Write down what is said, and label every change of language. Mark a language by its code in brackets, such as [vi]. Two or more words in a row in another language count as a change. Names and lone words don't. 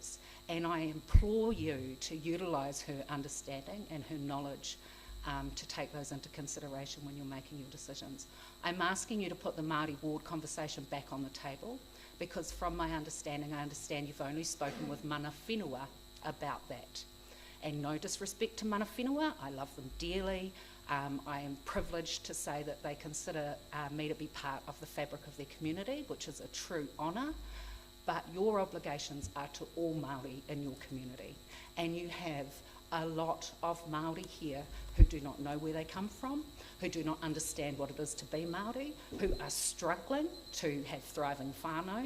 [en] And I implore you to utilise her understanding and her knowledge to take those into consideration when you're making your decisions. I'm asking you to put the Māori ward conversation back on the table, because from my understanding, I understand you've only spoken with [mi] mana whenua [en] about that. And no disrespect to [mi] mana whenua, [en] I love them dearly. I am privileged to say that they consider me to be part of the fabric of their community, which is a true honour. But your obligations are to all Māori in your community. And you have a lot of Māori here who do not know where they come from, who do not understand what it is to be Māori, who are struggling to have thriving whānau.